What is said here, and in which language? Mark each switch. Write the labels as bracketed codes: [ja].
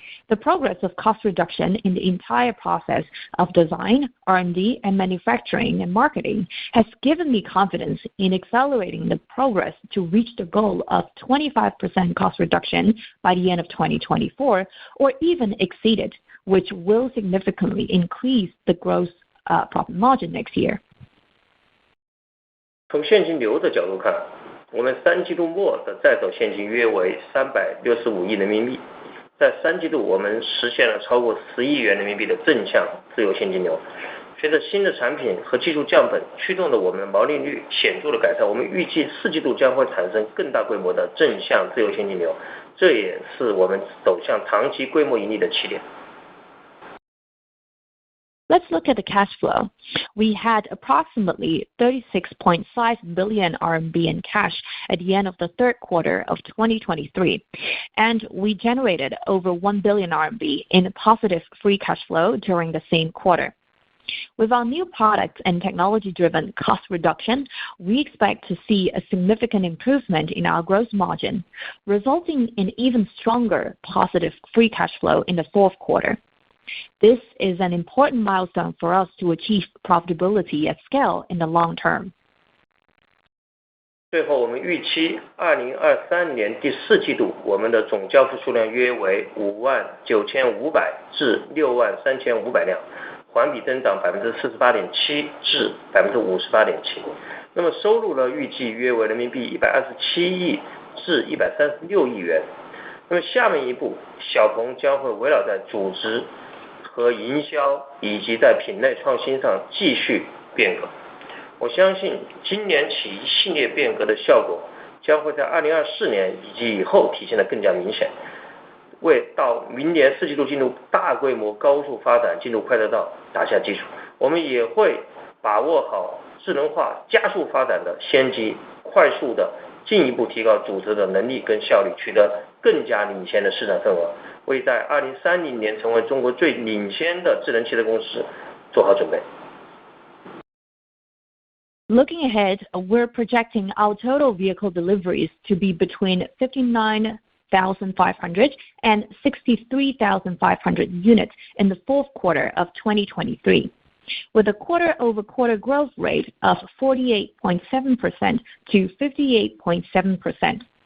[en] The progress of cost reduction in the entire process of design, R&D, and manufacturing and marketing has given me confidence in accelerating the progress to reach the goal of 25% cost reduction by the end of 2024, or even exceed it, which will significantly increase the gross profit margin next year. [zh] 从现金流的角度看，我们3季度末的在手现金约为365亿人民币。在3季度，我们实现了超过10亿元人民币的正向自由现金流。随着新的产品和技术降本驱动的我们的毛利率显著的改善，我们预计4季度将会产生更大规模的正向自由现金流，这也是我们走向长期规模盈利的起点。 [en] Let's look at the cash flow. We had approximately 36.5 billion RMB in cash at the end of the third quarter of 2023, and we generated over 1 billion RMB in positive free cash flow during the same quarter. With our new products and technology-driven cost reduction, we expect to see a significant improvement in our gross margin, resulting in even stronger positive free cash flow in the fourth quarter. This is an important milestone for us to achieve profitability at scale in the long term. [zh] 最后，我们预期2023年第4季度，我们的总交付数量约为59500至63500辆，环比增长48.7%至58.7%。那么收入呢，预计约为人民币127亿至136亿元。那么下面一步，小鹏将会围绕在组织和营销以及在品类创新上继续变革。我相信今年起一系列变革的效果将会在2024年以及以后体现得更加明显，为到明年4季度进入大规模高速发展进入快车道打下基础。我们也会把握好智能化加速发展的先机，快速的进一步提高组织的能力跟效率，取得更加领先的市场份额，为在2030年成为中国最领先的智能汽车公司做好准备。 [en] Looking ahead, we're projecting our total vehicle deliveries to be between 59,500 and 63,500 units in the fourth quarter of 2023, with a quarter-over-quarter growth rate of 48.7% to 58.7%.